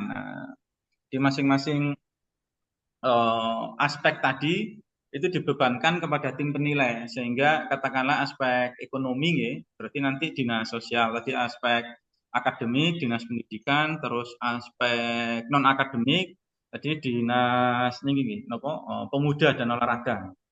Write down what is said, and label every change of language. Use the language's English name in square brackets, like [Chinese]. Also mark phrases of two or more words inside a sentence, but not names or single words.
[Indonesian] Di masing-masing aspek tadi itu dibebankan kepada tim penilai, sehingga katakanlah aspek ekonomi nggih, berarti nanti dinas sosial, tadi aspek akademik dinas pendidikan, terus aspek non akademik tadi dinas [Javanese] niki napa [Indonesian] pemuda dan olahraga.